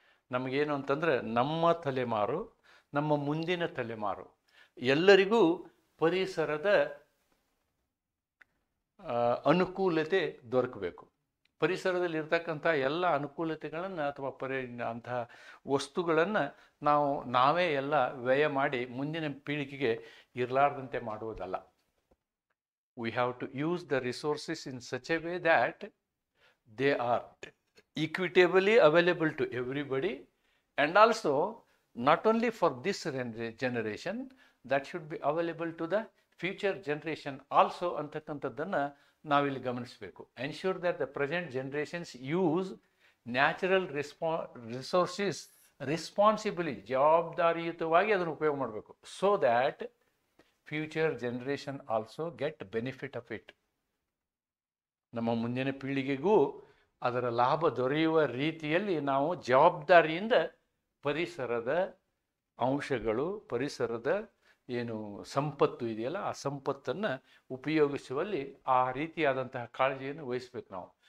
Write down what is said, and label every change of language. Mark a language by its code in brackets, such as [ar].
[kn] ನಮಗೇನು ಅಂತಂದರೆ ನಮ್ಮ ತಲೆಮಾರು, ನಮ್ಮ ಮುಂದಿನ ತಲೆಮಾರು ಎಲ್ಲರಿಗೂ ಪರಿಸರದ ಅನುಕೂಲತೆ ದೊರಕಬೇಕು. ಪರಿಸರದಲ್ಲಿ ಇರ್ತಕ್ಕಂಥ ಎಲ್ಲ ಅನುಕೂಲತೆಗಳನ್ನು ಅಥವಾ ಅಂತಹ ವಸ್ತುಗಳನ್ನು ನಾವೇ ಎಲ್ಲ ವ್ಯಯ ಮಾಡಿ ಮುಂದಿನ ಪೀಳಿಗೆಗೆ ಇರಲಾರ್ದಂತೆ ಮಾಡುವುದಲ್ಲ. [en] We have to use the resources in such a way that they are equitably available to everybody, and also not only for this generation, that should be available to the future generation also [kn] ಅಂತಕ್ಕಂಥದ್ದನ್ನು ನಾವಿಲ್ಲಿ ಗಮನಿಸಬೇಕು. [en] Ensure that the present generations use natural resources responsibly, [kn] ಜವಾಬ್ದಾರಿಯುತವಾಗಿ ಅದನ್ನು ಉಪಯೋಗ ಮಾಡಬೇಕು. [en] So that future generation also get benefit of it. [kn] ನಮ್ಮ ಮುಂದಿನ ಪೀಳಿಗೆಗೂ ಅದರ ಲಾಭ ದೊರೆಯುವ ರೀತಿಯಲ್ಲಿ ನಾವು ಜವಾಬ್ದಾರಿಯಿಂದ ಪರಿಸರದ ಅಂಶಗಳು, ಪರಿಸರದ ಏನು ಸಂಪತ್ತು ಇದೆಯಲ್ಲ ಆ ಸಂಪತ್ತನ್ನು ಉಪಯೋಗಿಸುವಲ್ಲಿ ಆ ರೀತಿಯಾದಂತಹ ಕಾಳಜಿಯನ್ನು ವಹಿಸಬೇಕು ನಾವು.